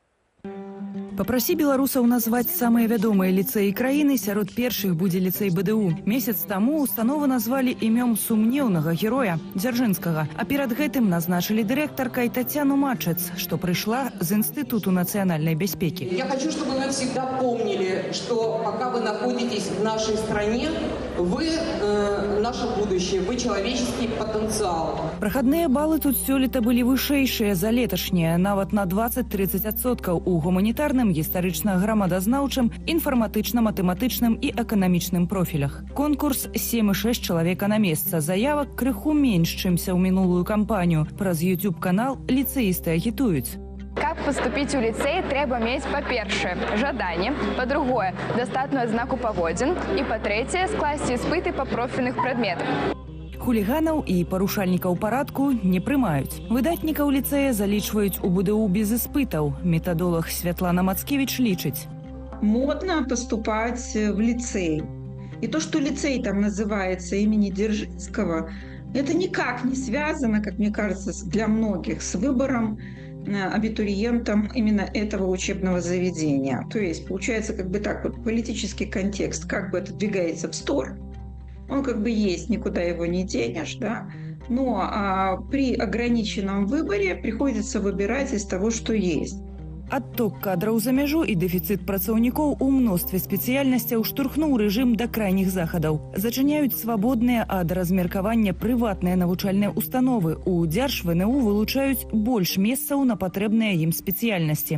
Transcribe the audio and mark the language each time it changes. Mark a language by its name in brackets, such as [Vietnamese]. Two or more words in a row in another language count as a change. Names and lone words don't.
[Belarusian] Папрасі беларусаў назваць самыя вядомыя ліцэі краіны, сярод першых будзе ліцэй БДУ. Месяц таму установу назвалі імём сумнеўнага героя Дзяржынскага, а перад гэтым назначылі дырэктаркай Татьяну Мачец, што прыйшла з Інстытуту нацыянальнай бяспекі. [Russian] Я хочу, чтобы вы всегда помнили, что пока вы находитесь в нашей стране, вы наше будущее, вы человеческий потенциал. [Belarusian] Прахадныя балы тут сёлета былі вышэйшыя за леташнія, нават на 20-30% у гуманітарным, гістарычна-грамадазнаўчым, інфарматычна-матэматычным і эканамічным профілях. Конкурс 7,6 чалавека на месца. Заявак крыху менш, чымся ў минулую кампанію. Праз YouTube-канал ліцэісты агітуюць. [Russian] Как поступить у лицея, [Belarusian] трэба мець, па-першае, жаданне, па-другое, дастатную адзнаку паводзін і, па-трэцяе, скласці іспыты па профільных прадметах. Хуліганаў і парушальнікаў парадку не прымаюць. Выдатнікаў ліцэя залічваюць у БДУ без іспытаў. Метадолог Святлана Мацкевич лічыць. [Russian] Модно поступать в лицей. И то, что лицей там называется имени Дзержинского, это никак не связано, как мне кажется, для многих с выбором абитуриентам именно этого учебного заведения. То есть получается как бы так вот политический контекст как бы отодвигается в сторону. Он как бы есть, никуда его не денешь, да. Но при ограниченном выборе приходится выбирать из того, что есть. [Belarusian] Адток кадраў за мяжу і дэфіцыт працаўнікоў у мностве спецыяльнасцяў штурхнуў рэжым да крайніх захадаў. Зачыняюць свабодныя ад размеркавання прыватныя навучальныя установы. У Дзярж-ВНУ вылучаюць больш месцаў на патрэбныя ім спецыяльнасці.